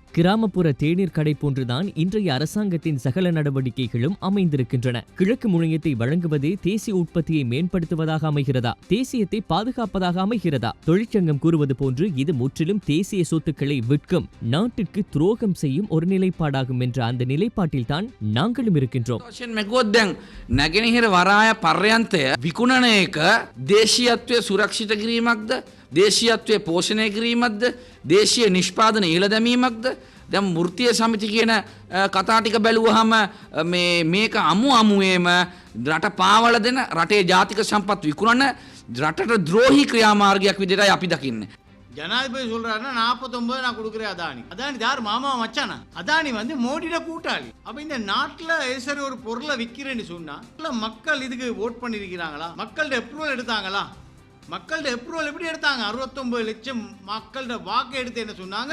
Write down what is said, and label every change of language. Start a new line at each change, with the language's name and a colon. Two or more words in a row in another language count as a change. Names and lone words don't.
Tamil: கிராமப்புற தேநீர் கடை போன்றுதான் இன்றைய அரசாங்கத்தின் சகல நடவடிக்கைகளும் அமைந்திருக்கின்றன. கிழக்கு முனையத்தை வழங்குவது தேசிய உற்பத்தியை மேம்படுத்துவதாக அமைகிறதா, தேசியத்தை பாதுகாப்பதாக அமைகிறதா? தொழிற்சங்கம் கூறுவது போன்று இது முற்றிலும் தேசிய சொத்துக்களை விற்கும், நாட்டிற்கு துரோகம் செய்யும் ஒரு நிலைப்பாடாகும் என்ற அந்த நிலைப்பாட்டில் தான் நாங்களும் இருக்கின்றோம்.
Sinhala: නැගෙනහිර වරාය පර්යන්තය විකුණන එක දේශීයත්වය සුරක්ෂිත කිරීමක්ද, දේශීයත්වය පෝෂණය කිරීමක්ද, දේශීය නිෂ්පාදන ඉහළ දැමීමක්ද? දැන් මෘතිය සමිති කියන කතා ටික බැලුවහම මේක අමුවේම රට පාවල දෙන, රටේ ජාතික සම්පත් විකුණන, රටට ද්‍රෝහී ක්‍රියාමාර්ගයක් විදිහටයි අපි දකින්නේ.
Tamil: ஜனாதிபதி சொல்றாருன்னா 49 நான் கொடுக்குறேன் அதானி. அதானி யார் மாமா மச்சானா? அதானி வந்து மோடியோட கூட்டாளி. அப்ப இந்த நாட்டுல சரி ஒரு பொருளை விற்கிறேன்னு சொன்னா மக்கள் இதுக்கு ஓட் பண்ணிருக்கிறாங்களா? மக்களோட அப்ரூவல் எடுத்தாங்களா? மக்களோட அப்ரூவல் எப்படி எடுத்தாங்க? 69 லட்சம் மக்களோட வாக்கு எடுத்து என்ன சொன்னாங்க?